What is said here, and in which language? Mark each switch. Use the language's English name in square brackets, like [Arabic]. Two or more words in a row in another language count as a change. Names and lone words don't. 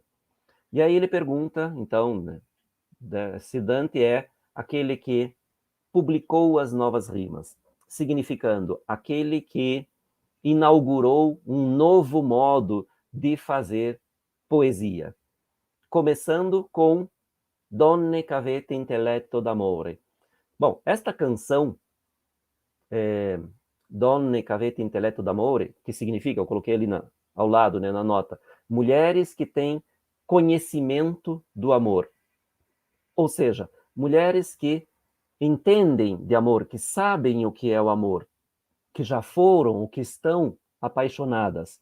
[Portuguese] E aí ele pergunta, então, né, se Dante é aquele que publicou as novas rimas, significando aquele que inaugurou um novo modo de fazer poesia, começando com Donne qu'avete intelletto d'amore. Bom, esta canção, Donne qu'avete intelletto d'amore, que significa, eu coloquei ali ao lado, né, na nota, mulheres que têm conhecimento do amor. Ou seja, mulheres que entendem de amor, que sabem o que é o amor, que já foram ou que estão apaixonadas.